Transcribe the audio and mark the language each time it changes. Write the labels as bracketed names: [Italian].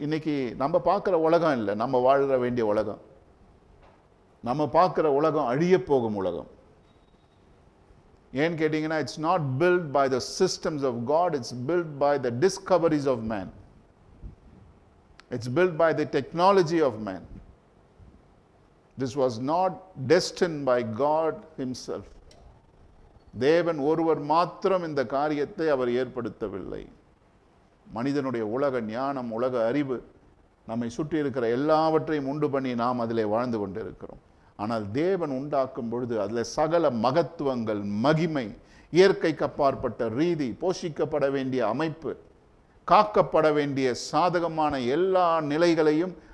[Tamil] இன்னைக்கு நம்ம பார்க்குற உலகம் இல்லை, நம்ம வாழ வேண்டிய உலகம். நம்ம பார்க்குற உலகம் அழிய போகும் உலகம். ஏன்னு கேட்டிங்கன்னா, [English] It's not built by the systems of God, it's built by the discoveries of man. It's built by the technology of man. This was not destined by God himself. [Tamil] தேவன் ஒருவர் மாத்திரம் இந்த காரியத்தை அவர் ஏற்படுத்தவில்லை. மனிதனுடைய உலக ஞானம், உலக அறிவு, நம்மை சுற்றி இருக்கிற எல்லாவற்றையும் உண்டு பண்ணி நாம் அதிலே வாழ்ந்து கொண்டிருக்கிறோம். ஆனால் தேவன் உண்டாக்கும் பொழுது அதில் சகல மகத்துவங்கள், மகிமை, இயற்கைக்கு அப்பாற்பட்ட ரீதி, போஷிக்கப்பட வேண்டிய அமைப்பு, காக்கப்பட வேண்டிய சாதகமான எல்லா நிலைகளையும்